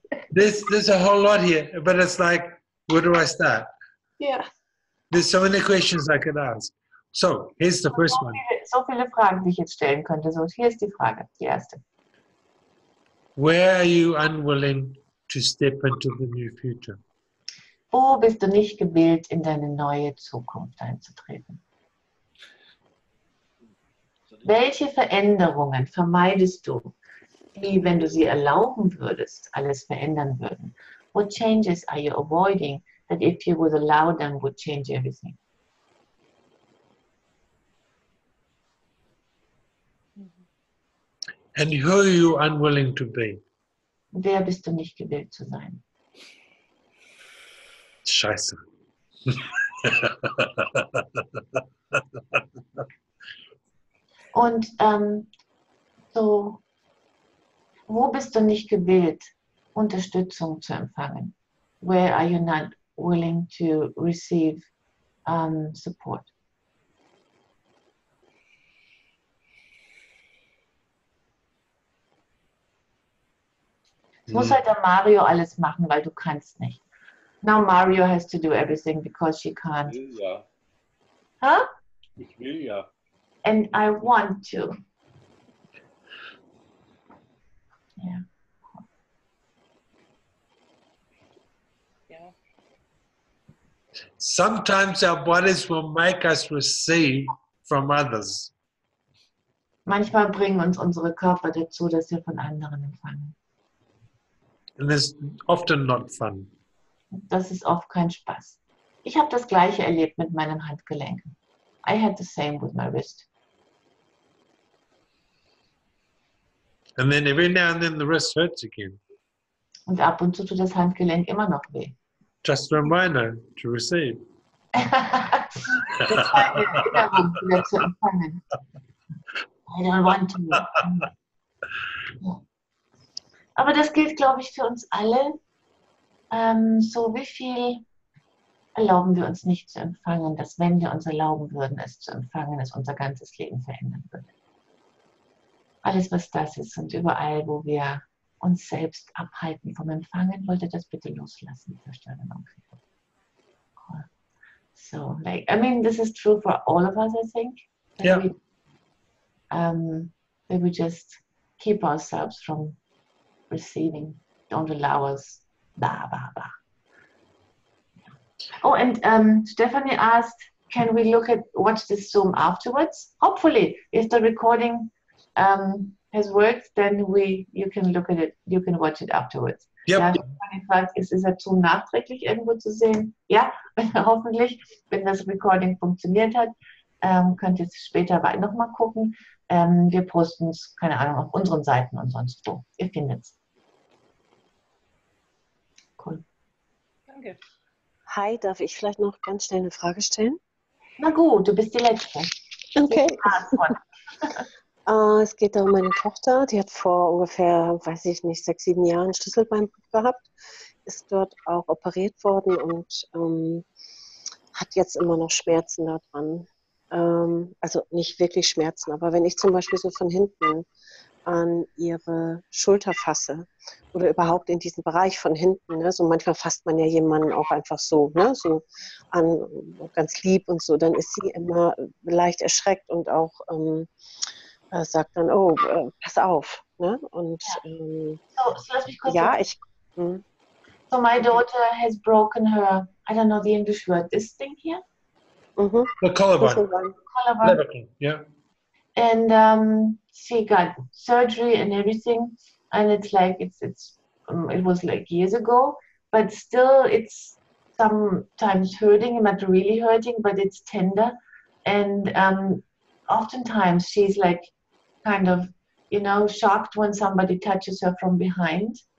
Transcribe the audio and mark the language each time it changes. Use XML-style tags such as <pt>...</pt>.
<en>There's a whole lot here, but it's like, where do I start?</en> <de>Ja.</de> <en>There's so many questions I could ask. So, here's the first one.</en> <de>So viele Fragen, die ich jetzt stellen könnte. So, hier ist die Frage, die erste.</de> <en>Where are you unwilling to step into the new future?</en> <de>Wo bist du nicht gewillt, in deine neue Zukunft einzutreten? Welche Veränderungen vermeidest du, die, wenn du sie erlauben würdest, alles verändern würden?</de> <en>What changes are you avoiding that if you would allow them would change everything? And who are you unwilling to be?</en> <de>Wer bist du nicht gewillt zu sein? Scheiße. Und so, wo bist du nicht gewillt, Unterstützung zu empfangen?</de> <en>Where are you not willing to receive support?</en> <de>Es muss halt der Mario alles machen, weil du kannst nicht.</de> <en>Now Mario has to do everything because she can't.</en> <de>Ich will ja. Huh? Ich will ja.</de> <en>And I want to. Yeah.</en> <de>Ja.</de> <en>Sometimes our bodies will make us receive from others.</en> <de>Manchmal bringen uns unsere Körper dazu, dass wir von anderen empfangen.</de> <en>And it's often not fun.</en> <de>Das ist oft kein Spaß. Ich habe das Gleiche erlebt mit meinen Handgelenken.</de> <en>I had the same with my wrist. And then every now and then the wrist hurts again.</en> <de>Und ab und zu tut das Handgelenk immer noch weh.</de> <en>Just a reminder to receive.</en> <de>Das war eine Erinnerung, wieder zu empfangen.</de> <en>I don't want to.</en> <de>Ja. Aber das gilt, glaube ich, für uns alle. So wie viel erlauben wir uns nicht zu empfangen, dass wenn wir uns erlauben würden, es zu empfangen, es unser ganzes Leben verändern würde. Alles, was das ist und überall, wo wir uns selbst abhalten vom Empfangen, wollt ihr das bitte loslassen, zerstören.</de> <en>Cool. So, like, I mean, this is true for all of us, I think. Yeah. That we just keep ourselves from receiving, don't allow us, blah, blah, blah. Oh, and Stephanie asked, can we watch this Zoom afterwards? Hopefully, if the recording has worked, then you can look at it, you can watch it afterwards. Yep.</en> <de>Ja, ich habe gefragt, ist er zu nachträglich irgendwo zu sehen? Ja, hoffentlich, wenn das Recording funktioniert hat. Könnt ihr später nochmal gucken. Wir posten es, keine Ahnung, auf unseren Seiten und sonst wo. Ihr findet es.</de> <en>Cool.</en> <de>Danke. Hi, darf ich vielleicht noch ganz schnell eine Frage stellen? Na gut, du bist die Letzte. Okay. Ah, Es geht da um meine Tochter. Die hat vor ungefähr, weiß ich nicht, 6, 7 Jahren Schlüsselbeinbruch gehabt. Ist dort auch operiert worden und hat jetzt immer noch Schmerzen daran. Also nicht wirklich Schmerzen, aber wenn ich zum Beispiel so von hinten an ihre Schulter fasse oder überhaupt in diesen Bereich von hinten, ne, so manchmal fasst man ja jemanden auch einfach so, ne, so an, ganz lieb und so, dann ist sie immer leicht erschreckt und auch sagt dann, oh, pass auf, ne, und so lass mich kurz ja, sagen.</de> <en>So my daughter has broken her, I don't know the English word, this thing here? The collarbone.</en> <de>Schlüsselbein.</de> <en>Collarbone. Clavicle, yeah. And she got surgery and everything, and it's like it was like years ago, but still it's sometimes hurting, not really hurting, but it's tender, and oftentimes she's like kind of, you know, shocked when somebody touches her from behind.</en>